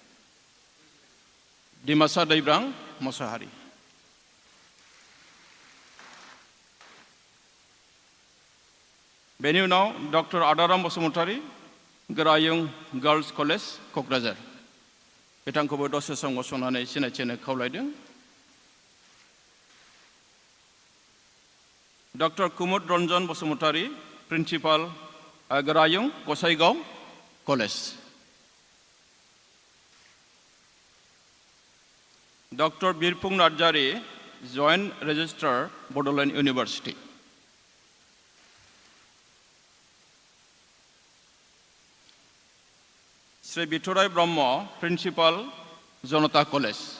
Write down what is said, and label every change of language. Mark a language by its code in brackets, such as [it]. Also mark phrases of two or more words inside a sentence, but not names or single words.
[brx] डिमासा दैब्रां मोसाहारि बेनि उनाव डक्टर आदाराम बसुमतारी गोरायुं गार्ल्स कलेज क'क्राझार बिथांखौबो दसे सम गसंनानै सिनायथि होनो खावलायदों डक्टर कुमुद रन्जन बसुमतारी Principal, Garayung Kosaigao College. Dr. Birpung Narjari, [en] Joint Registrar, [brx] Bodoland University. Sri Bitorai Brahma, Principal, Janata College.